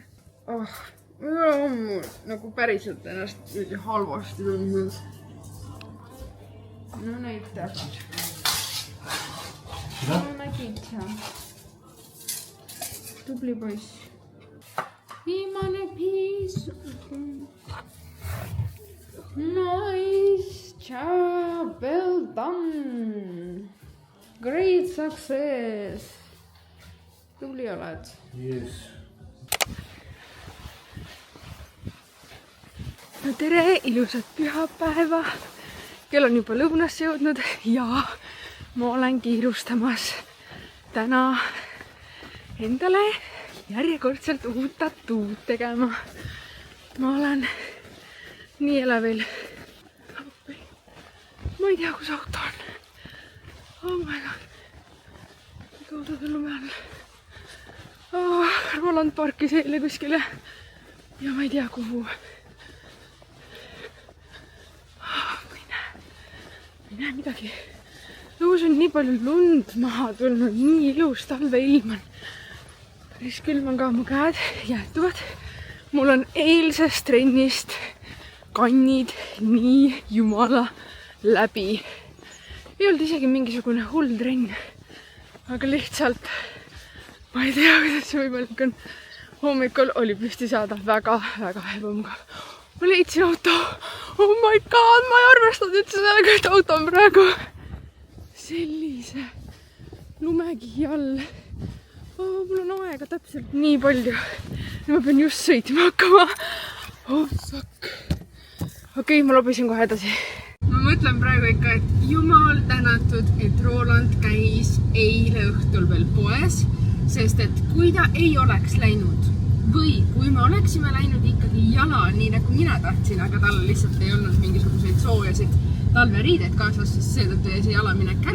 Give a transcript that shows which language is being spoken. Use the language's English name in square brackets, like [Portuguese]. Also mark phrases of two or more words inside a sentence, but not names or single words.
[Estonian] Mul nagu päriselt ennast halvasti tundnud. No näita. No nägid sa. Tubli poiss. Viimane piis. [English] Nice job, well done. Great success. [Estonian] Tubli oled. Yes. No tere, ilusat pühapäeva. Kell on juba lõunasse jõudnud ja ma olen kiirustamas täna endale järjekordselt uut tatuud tegema. Ma olen nii elevil. Ma ei tea, kus auto on. [English] Oh my god. [Estonian] Kaudu tullu peal. Roland parkis eile kuskile ja ma ei tea kuhu. Ma ei näe midagi. Õus on nii palju lund maha tulnud, nii ilus talveilm on. Päris külm on ka, mu käed jäätuvad. Mul on eilsest trennist kannid nii jumala läbi. Ei olnud isegi mingisugune hull trenn, aga lihtsalt ma ei tea, kuidas see võimalik on. Hommikul oli püsti saada väga ebamugav. Ma leidsin auto. [English] Oh my god, [Estonian] ma ei arvestanud üldse sellega, et auto on praegu sellise lumekihi all. Mul on aega täpselt nii palju. Ma pean just sõitma hakkama. [English] Oh fuck. [Estonian] Okei, ma lobisin kohe edasi. Ma mõtlen praegu ikka, et jumal tänatud, et Roland käis eile õhtul veel poes, sest et kui ta ei oleks läinud või kui me oleksime läinud ikkagi jala, nii nagu mina tahtsin, aga tal lihtsalt ei olnud mingisuguseid soojasid talveriideid kaasas, siis seetõttu jäi see jalaminek ära.